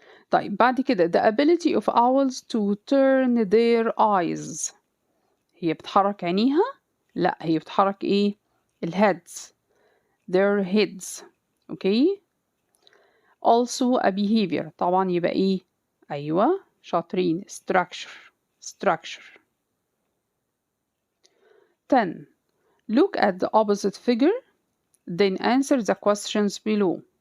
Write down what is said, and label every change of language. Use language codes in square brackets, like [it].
[ar] طيب بعد كده [en] the ability of owls to turn their eyes. [ar] هي بتحرك عينيها؟ لا، هي بتحرك ايه؟ الheads [en] their heads. okay also a behavior. [ar] طبعا يبقى ايه؟ ايوه شاطرين structure. 10. [en] Look at the opposite figure then answer the questions below.